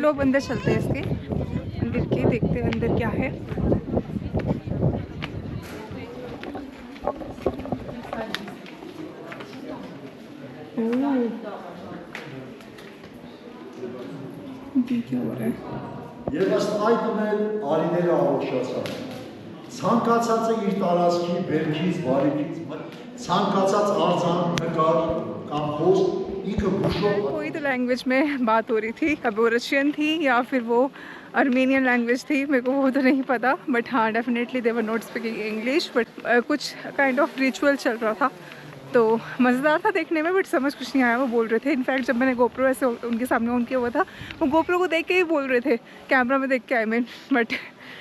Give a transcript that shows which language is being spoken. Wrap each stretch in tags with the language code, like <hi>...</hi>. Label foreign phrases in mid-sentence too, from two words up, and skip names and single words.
<hi>लोग अंदर चलते हैं इसके मंदिर के, देखते हैं अंदर क्या है. क्या हो रहा है?</hi> <hy>Եվ ըստ այդմ էլ արիները առողջացան։ Ցանկացածը իր տարածքի բերքից, բարիքից, ցանկացած արձան, նկար կամ post ինքը բուժող</hy> <hi>कोई तो लैंग्वेज में बात हो रही थी. अब वो रशियन थी या फिर वो</hi> <en>Armenian language</en> <hi>थी, मेरे को वो तो नहीं पता.</hi> <en>But हाँ, definitely they were not speaking English, but कुछ kind of ritual</en> <hi>चल रहा था. तो मज़ेदार था देखने में, बट समझ कुछ नहीं आया. वो बोल रहे थे, इनफैक्ट जब मैंने गोप्रो ऐसे उनके सामने ऑन किया हुआ था, वो गोप्रो को देख के ही बोल रहे थे, कैमरा में देख के</hi> <en>I mean.</en>